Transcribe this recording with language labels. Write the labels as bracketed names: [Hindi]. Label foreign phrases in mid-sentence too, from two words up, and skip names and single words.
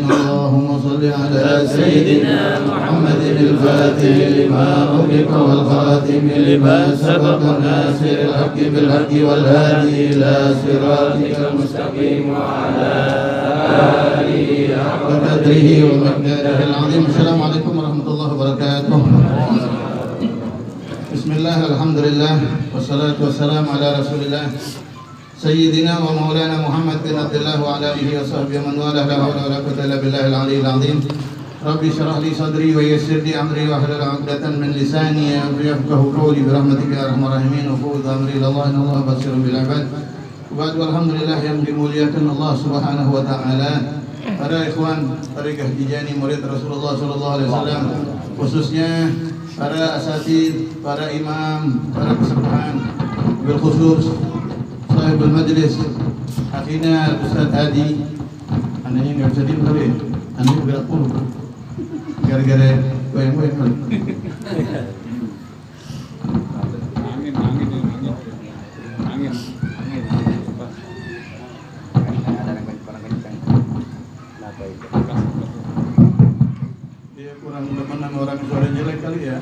[Arabic] اللهم صل على سيدنا محمد الفاتح لما أغلق والخاتم لما سبق ناصر الحق بالحق والهادي إلى صراطك المستقيم وعلى آله حق قدره ومقداره العظيم. السلام عليكم ورحمة الله وبركاته. بسم الله، الحمد لله، والصلاة والسلام على رسول الله سيدنا ومولانا محمد بن عبد الله وعلى آله وصحبه ومن والاه لا حول ولا قوة إلا بالله العلي العظيم. رب اشرح لي صدري ويسر لي أمري واحلل عقدة من لساني يفقهوا قولي برحمتك يا أرحم الراحمين وأفوض أمري إلى الله إن الله بصير بالعباد. والحمد لله [Indonesian] yang dimuliakan Allah [Arabic] سبحانه وتعالى. [Indonesian] Para ikhwan Tariqah Tijani murid Rasulullah [Arabic] صلى الله عليه وسلم, [Indonesian] khususnya para asatid, para imam, para kesepuhan, [Arabic] بالخصوص صاحب المجلس أخينا [Indonesian] Ustaz Adi. Anaknya enggak bisa diem kali. Anaknya berat puluh. Gara-gara goyang-goyang kali. Angin. Dia kurang demen sama orang suara jelek kali ya.